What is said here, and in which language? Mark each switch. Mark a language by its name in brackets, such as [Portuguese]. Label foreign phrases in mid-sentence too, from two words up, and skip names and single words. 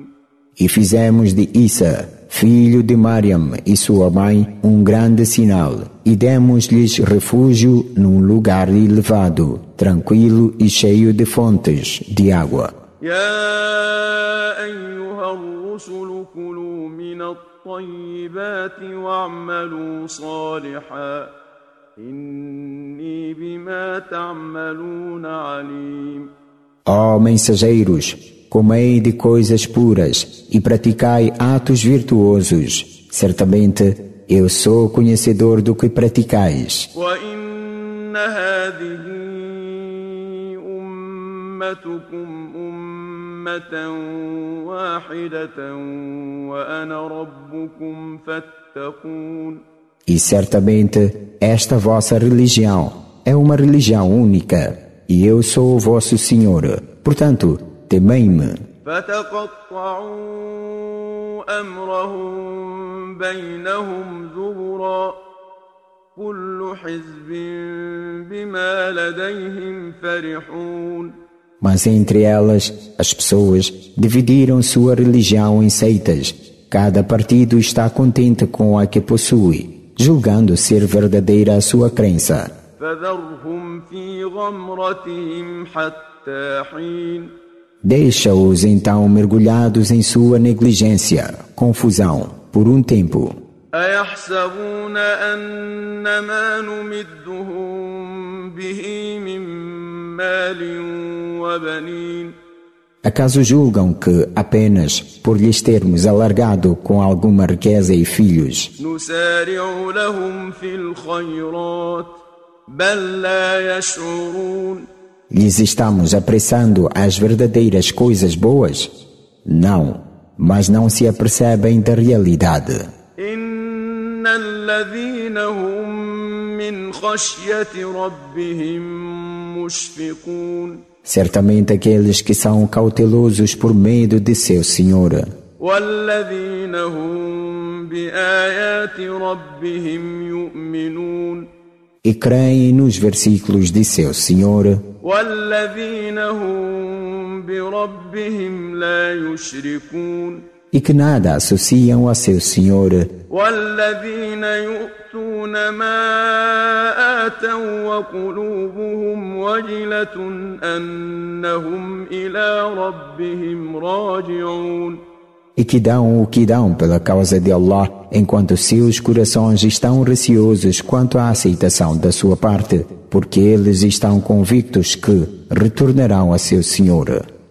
[Portuguese] E fizemos de Isa, filho de Mariam e sua mãe, um grande sinal, e demos-lhes refúgio num lugar elevado, tranquilo e cheio de fontes de água. [Arabic] يا أيها الرسل كلوا من الطيبات واعملوا صالحا إني بما تعملون عليم. [Portuguese] Ó mensageiros, comei de coisas puras e praticai atos virtuosos. Certamente, eu sou conhecedor do que praticais. [Arabic] وإن هذه أمتكم أمة واحدة وأنا ربكم فاتقون. [Portuguese] E certamente, esta vossa religião é uma religião única, e eu sou o vosso Senhor. Portanto, temei-me. [Arabic] فتقطعوا أمرهم بينهم زبرا كل حزب بما لديهم فرحون. [Portuguese] Mas entre elas, as pessoas dividiram sua religião em seitas. Cada partido está contente com a que possui, julgando ser verdadeira a sua crença. [Arabic] فذرهم في غمرتهم حتى حين. [Portuguese] Deixa-os então mergulhados em sua negligência, confusão, por um tempo. [Arabic] أيحسبون أن ما نمدهم به من مال وبنين [Portuguese] Acaso julgam que apenas por lhes termos alargado com alguma riqueza e filhos, [Arabic] نسارع لهم في الخيرات بل لا يشعرون [Portuguese] lhes estamos apressando às verdadeiras coisas boas? Não, mas não se apercebem da realidade. [Arabic] إن الذين هم من خشية ربهم مشفقون [Portuguese] Certamente aqueles que são cautelosos por medo de seu Senhor [Arabic] والذين هم بآيات ربهم يؤمنون [Portuguese] e creem nos versículos de seu Senhor [Arabic] والذين هم بربهم لا يشركون [Portuguese] e que nada associam a seu Senhor [Arabic] والذين يؤتون ما آتوا وقلوبهم وجلة أنهم إلى ربهم راجعون [Portuguese] e que dão o que dão pela causa de Allah, enquanto seus corações estão receosos quanto à aceitação da sua parte, porque eles estão convictos que retornarão a seu Senhor.